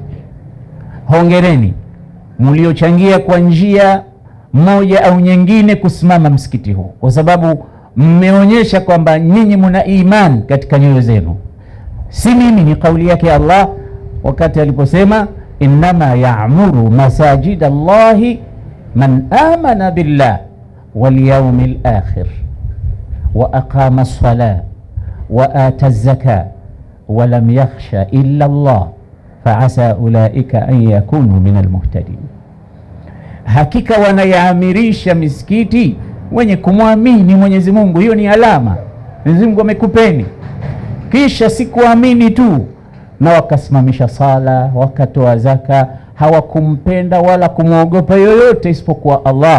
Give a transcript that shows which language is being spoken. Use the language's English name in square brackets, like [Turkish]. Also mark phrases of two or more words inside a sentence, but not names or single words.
[Swahili] Hongereni mliochangia kwa njia moja au nyingine kusimama msikiti huu, kwa sababu mmeonyesha kwamba nyinyi mna imani katika nyoyo zenu. Si mimi, ni kauli yake Allah wakati aliposema [Arabic] إنما يعمر مساجد الله من آمن بالله واليوم الآخر وأقام الصلاة وآتى الزكاة ولم يخش إلا الله فعسى أولئك أن يكونوا من المهتدين. [Swahili] Hakika wanayaamirisha misikiti wenye kumwamini Mwenyezi Mungu. Hiyo ni alama Mwenyezi Mungu amekupeni. Kisha sikuamini tu na wakasimamisha sala, wakatoa zaka, hawakumpenda wala kumwogopa yoyote isipokuwa Allah.